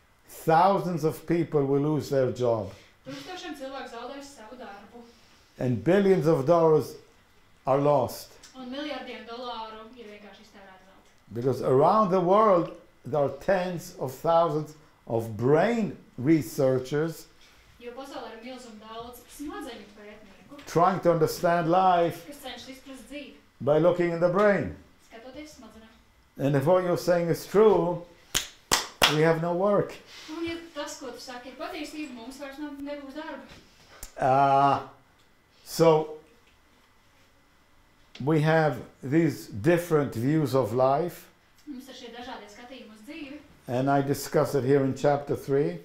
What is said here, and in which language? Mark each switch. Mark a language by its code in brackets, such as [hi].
[en] thousands of people will lose their job. [lv] tūkstošiem cilvēku zaudēs savu darbu, [en] And billions of dollars are lost. [lv] un miljardiem dolāru ir vienkārši iztērēti velti. [en] Because around the world, there are tens of thousands of brain researchers [lv] Jo pasaulē ir milzum daudz smadzeņu pētnieku, [en] trying to understand life [lv] kas cenšas izprast dzīvi, [en] by looking in the brain. [lv] skatoties smadzenēm. [en] And if what you're saying is true, we have no work. [lv] Un ja tas, ko tu saki, ir patiesība, mums vairs nebūs darba. [en] So we have these different views of life, [lv] Mums ir šie dažādie skatījumi uz dzīvi, [en] and I discuss it here in chapter 3,